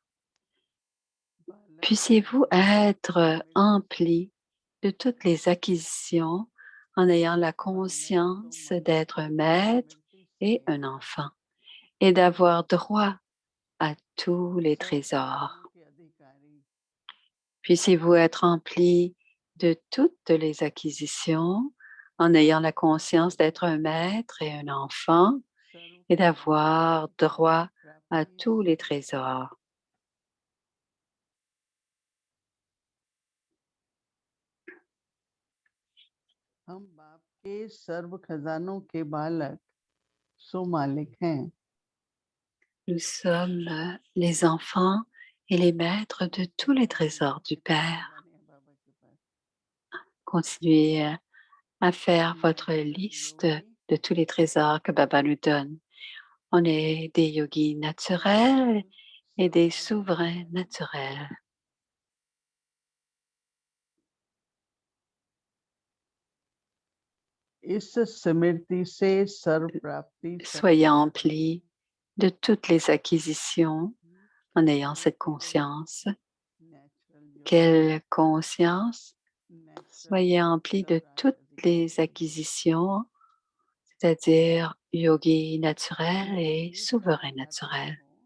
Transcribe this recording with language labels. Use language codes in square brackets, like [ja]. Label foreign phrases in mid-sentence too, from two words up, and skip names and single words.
[fr] Puissiez-vous être emplis de toutes les acquisitions en ayant la conscience d'être un maître et un enfant et d'avoir droit à tous les trésors. Puissiez-vous être emplis de toutes les acquisitions en ayant la conscience d'être un maître et un enfant et d'avoir droit à tous les trésors. [hi] हम बाप के सर्व खजानों के बालक सो मालिक हैं। [fr] Nous sommes les enfants et les maîtres de tous les trésors du Père. Continuez à faire votre liste de tous les trésors que Baba nous donne. On est des yogis naturels et des souverains naturels. [hi] इस स्मृति से सर्व प्राप्ति [fr] Soyez emplis de toutes les acquisitions en ayant cette conscience. Quelle conscience? Soyez emplis de toutes les acquisitions, c'est-à-dire yogi naturel et souverain naturel.